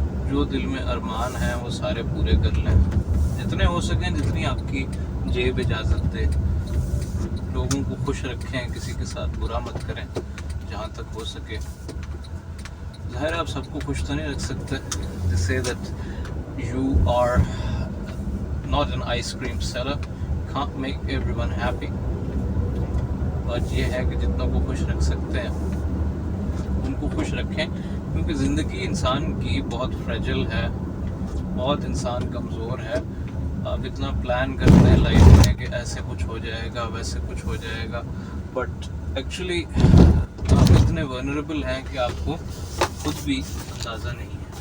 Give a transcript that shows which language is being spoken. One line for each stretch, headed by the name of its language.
Urdu: جو دل میں ارمان ہیں وہ سارے پورے کر لیں، جتنے ہو سکیں، جتنی آپ کی جیب اجازت دے. لوگوں کو خوش رکھیں، کسی کے ساتھ برا مت کریں جہاں تک ہو سکے. ظاہر ہے آپ سب کو خوش تو نہیں رکھ سکتے.
English: They say that you are not an ice cream seller, can't make everyone happy.
Urdu: بات یہ ہے کہ جتنا کو خوش رکھ سکتے ہیں ان کو خوش رکھیں، کیونکہ زندگی انسان کی بہت فریجل ہے، بہت انسان کمزور ہے. آپ اتنا پلان کرتے ہیں لائف میں کہ ایسے کچھ ہو جائے گا، ویسے کچھ ہو جائے گا، بٹ ایکچولی آپ اتنے ورنریبل ہیں کہ آپ کو خود بھی اندازہ نہیں ہے.